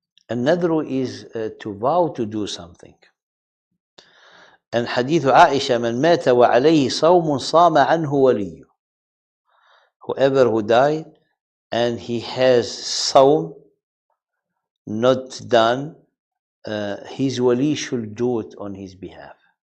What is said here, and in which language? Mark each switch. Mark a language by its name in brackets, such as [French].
[English] And nadhr is to vow to do something. And hadith Aisha, [Arabic] من مات وعليه صوم صام عنه وليه. [English] Whoever who died and he has sawm not done, his wali should do it on his behalf.